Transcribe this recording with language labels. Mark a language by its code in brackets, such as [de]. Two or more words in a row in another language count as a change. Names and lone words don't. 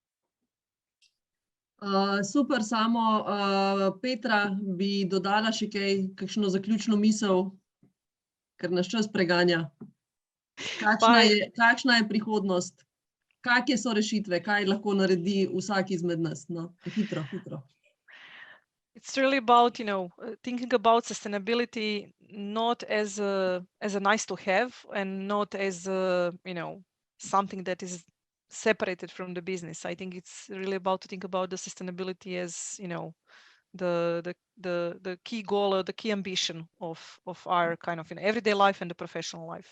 [sl] Super, samo Petra, bi dodala še kakšno zaključno misel, ker nas čas preganja. Kakšna je prihodnost? Kakšne so rešitve? Kaj lahko naredi vsak izmed nas? Hitro. [en] It's really about, thinking about sustainability not as a nice to have and not as something that is separated from the business. I think it's really about to think about the sustainability as the key goal or the key ambition of our kind of everyday life and the professional life.